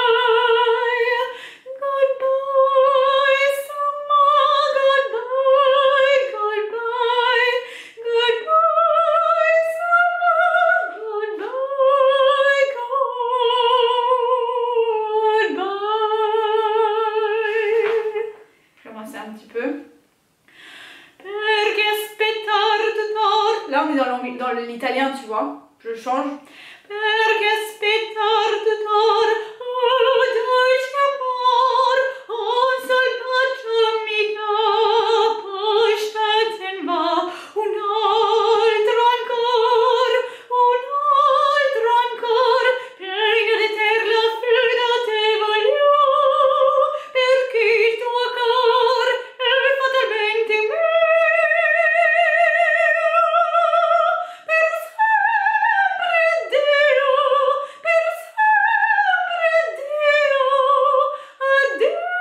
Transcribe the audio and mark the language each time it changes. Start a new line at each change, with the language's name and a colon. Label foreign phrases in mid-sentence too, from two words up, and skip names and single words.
English: Goodbye, summer, goodbye, goodbye, goodbye, summer, goodbye, goodbye.
French: Je vais commencer un petit peu.
Italian: Perché aspettar tutto.
French: Là on est dans l'italien, tu vois. Je change.
Italian: Perché aspettar tutto. Oh dolce amor, un sol bacio mi dà, poi se ne va un altro ancora, prima di te la figlia te voglio, perché il tuo cuore è fatalmente mio, per sempre Dio, per sempre Dio, addio.